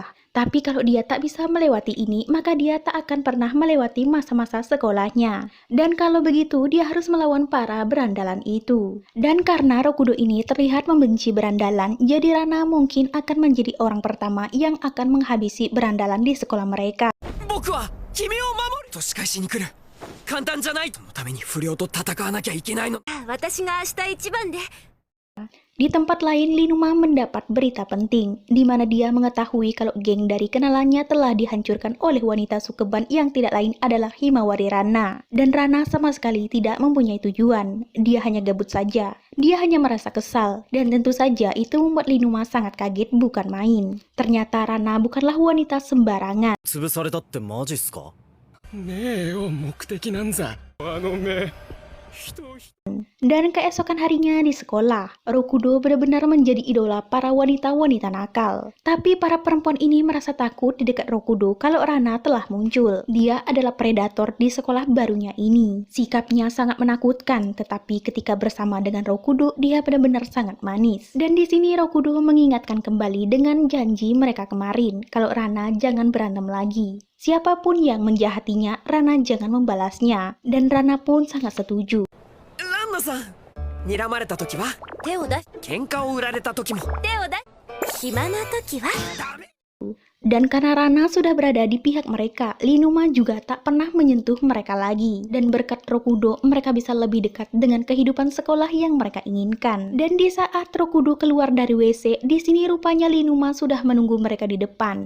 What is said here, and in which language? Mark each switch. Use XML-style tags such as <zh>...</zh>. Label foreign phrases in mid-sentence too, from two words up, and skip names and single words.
<id>Tapi kalau dia tak bisa melewati ini, maka dia tak akan pernah melewati masa-masa sekolahnya. Dan kalau begitu, dia harus melawan para berandalan itu. Dan karena Rokudo ini terlihat membenci berandalan, jadi Rana mungkin akan menjadi orang pertama yang akan menghabisi berandalan di sekolah mereka.</id> <ja>僕は君を守ると仕返しに来る。簡単じゃない。そのために不良と戦わなきゃいけないの。私が明日一番で。</ja> <id>Di tempat lain, Linuma mendapat berita penting, di mana dia mengetahui kalau geng dari kenalannya telah dihancurkan oleh wanita sukeban yang tidak lain adalah Himawari Rana. Dan Rana sama sekali tidak mempunyai tujuan, dia hanya gabut saja. Dia hanya merasa kesal, dan tentu saja itu membuat Linuma sangat kaget bukan main. Ternyata Rana bukanlah wanita sembarangan.</id> <ja>潰されたってマジっすか？ねえよ、目的なんざ。あの目。人を</ja> <id>Dan keesokan harinya di sekolah, Rokudo benar-benar menjadi idola para wanita-wanita nakal. Tapi para perempuan ini merasa takut di dekat Rokudo kalau Rana telah muncul. Dia adalah predator di sekolah barunya ini. Sikapnya sangat menakutkan, tetapi ketika bersama dengan Rokudo, dia benar-benar sangat manis. Dan di sini Rokudo mengingatkan kembali dengan janji mereka kemarin, kalau Rana jangan berantem lagi. Siapapun yang menjahatinya, Rana jangan membalasnya. Dan Rana pun sangat setuju.</id> <ja>ランナさん、睨まれた時は手を出し、喧嘩を売られた時も手を出し。暇な時は。ダメ。</ja> <id>Dan karena Rana sudah berada di pihak mereka, Linuma juga tak pernah menyentuh mereka lagi. Dan berkat Rokudo, mereka bisa lebih dekat dengan kehidupan sekolah yang mereka inginkan. Dan di saat Rokudo keluar dari WC, di sini rupanya Linuma sudah menunggu mereka di depan.</id>